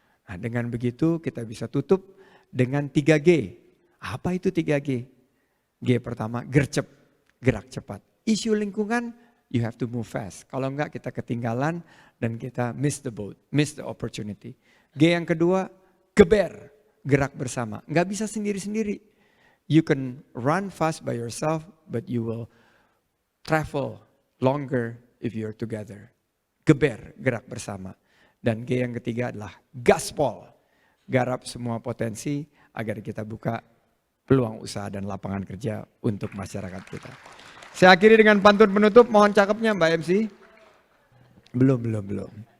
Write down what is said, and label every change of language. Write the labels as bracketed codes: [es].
[id] Nah, dengan begitu kita bisa tutup dengan 3G. Apa itu 3G? G pertama, gercep, gerak cepat. Isu lingkungan, [en] you have to move fast. [id] Kalau enggak kita ketinggalan dan kita [en] miss the boat, miss the opportunity. [id] G yang kedua, geber, gerak bersama. Enggak bisa sendiri-sendiri. [en] You can run fast by yourself, but you will travel longer if you're together. [id] Geber, gerak bersama. Dan G yang ketiga adalah gaspol. Garap semua potensi agar kita buka peluang usaha dan lapangan kerja untuk masyarakat kita. Saya akhiri dengan pantun penutup, mohon cakepnya Mbak MC. Belum.